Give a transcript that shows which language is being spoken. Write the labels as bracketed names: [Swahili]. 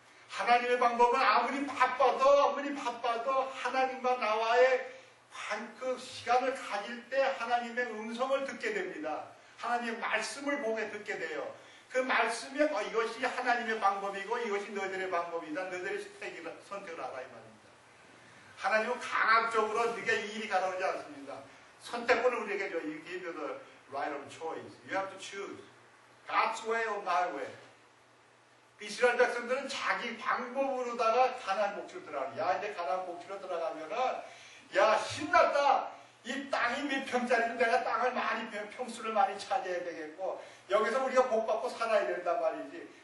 [Korean] 하나님의 방법은 아무리 바빠도 하나님과 나와의 그 시간을 가질 때 하나님의 음성을 듣게 됩니다. 하나님의 말씀을 보게 듣게 돼요. 그 말씀이 이것이 하나님의 방법이고 이것이 너희들의 방법이다. 너희들의 선택을 알아 이 말입니다. 하나님은 강압적으로 네가 이 일이 가라오지 않습니다. 선택권을 우리에게 줘. [English] You give you the right of choice. You have to choose. God's way or my way. [Korean] 이스라엘 백성들은 자기 방법으로다가 가나안 복지로 들어가는. 야 이제 가나안 복지로 들어가면은 야 신났다. 이 땅이 몇 평짜리면 내가 땅을 많이 평수를 많이 차지해야 되겠고 여기서 우리가 복받고 살아야 된단 말이지.